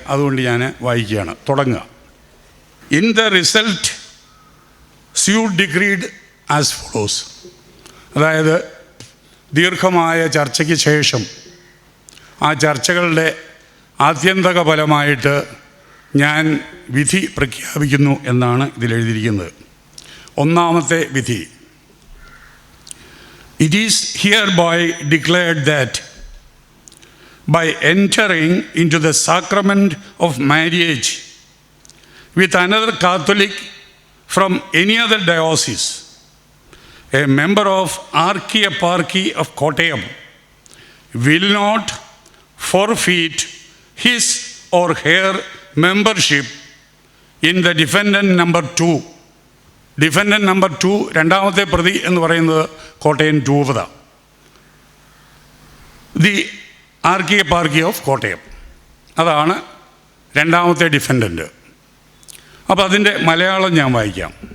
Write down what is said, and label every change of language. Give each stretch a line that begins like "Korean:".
Malayalam: അതുകൊണ്ട് ഞാൻ വായിക്കുകയാണ്. തുടങ്ങുക.
English: In the result suit decreed as follows.
Malayalam: അതായത് ദീർഘമായ ചർച്ചയ്ക്ക് ശേഷം ആ ചർച്ചകളുടെ ആത്യന്തിക ഫലമായിട്ട് ഞാൻ വിധി പ്രഖ്യാപിക്കുന്നു എന്നാണ് ഇതിലെഴുതിയിരിക്കുന്നത്. ഒന്നാമത്തെ വിധി.
English: It is hereby declared that by entering into the sacrament of marriage with another Catholic from any other diocese, a member of Archieparchy of Kottayam will not forfeit his or her membership in the defendant number 2.
Malayalam: Defendant number 2, രണ്ടാമത്തെ പ്രതി എന്ന് പറയുന്നത് കോട്ടയം രൂപത,
English: The archeparchy of Kottayam.
Malayalam: അതാണ് രണ്ടാമത്തെ defendant. അപ്പോൾ അതിൻ്റെ മലയാളം ഞാൻ വായിക്കാം.